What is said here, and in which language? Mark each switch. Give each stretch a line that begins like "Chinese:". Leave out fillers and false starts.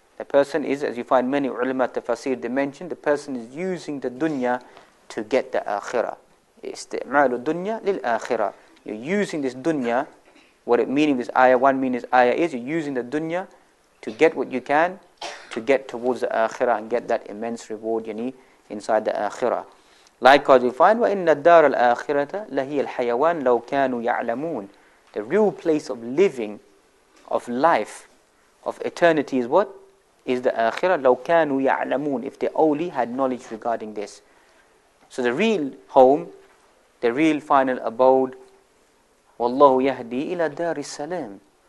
English: The person is, as you find many ulama tafasir, they mention, the person is using the dunya to get the akhirah.
Arabic: إِسْتِعْمَالُ الدُّنْيَا لِلْآخِرَةِ.
English: You're using this dunya. What it meaning this ayah, one meaning this ayah is, you're using the dunya to get what you can, to get towards the akhirah and get that immense reward inside the akhirah. Likewise, we find
Arabic: وَإِنَّ الدَّارَ الْآخِرَةَ لَهِيَ الْحَيَوَانِ لَوْ كَانُوا يَعْلَمُونَ.
English: The real place of living, of life, of eternity is what? Is the akhirah.
Arabic: لَوْ كَانُوا يَعْلَمُونَ.
English: If they only had knowledge regarding this. So the real home, the real final abode,
Arabic: وَاللَّهُ يَهْدِي إِلَى دَارِ السَّلَامِ.